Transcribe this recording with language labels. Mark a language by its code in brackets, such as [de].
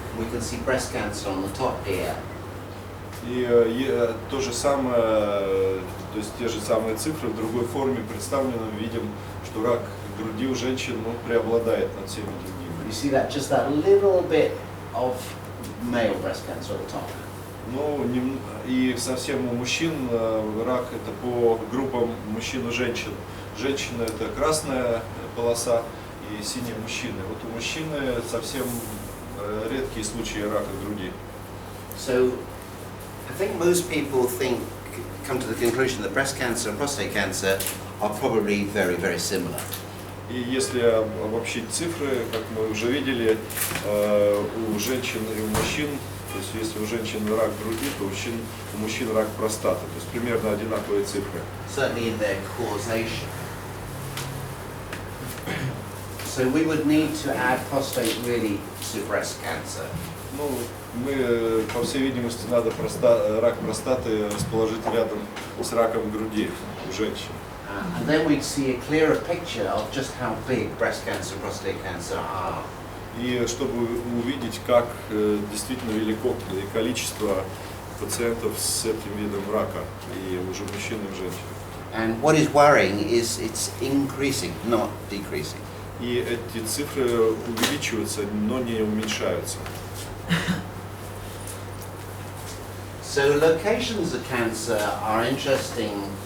[en] We can see breast cancer on the top here. [ru] И то же самое, то есть те же самые цифры в другой форме представлены, видим, что рак груди у женщин преобладает над всеми другими. [en] You see that, just that little bit of male breast cancer at the top. [ru] Ну, и совсем у мужчин рак это по группам мужчин и женщин. Женщина это красная полоса и синие мужчины. Вот у мужчины совсем редкие случаи рака груди. [en] So I think most people come to the conclusion that breast cancer and prostate cancer are probably very, very similar. [ru] И если обобщить цифры, как мы уже видели, у женщин и у мужчин, то есть если у женщин рак груди, то у мужчин рак простаты, то есть примерно одинаковые цифры. [en] Certainly in their causation. So we would need to add prostate really to breast cancer. [ru] Ну, мы, по всей видимости, надо рак простаты расположить рядом с раком груди у женщин. [en] And then we'd see a clearer picture of just how big breast cancer and prostate cancer are. [ru] И чтобы увидеть, как действительно велико количество пациентов с этим видом рака, и уже мужчин и женщин. [en] And what is worrying is it's increasing, not decreasing. [ru] И эти цифры увеличиваются, но не уменьшаются. [en] So locations of cancer are interesting.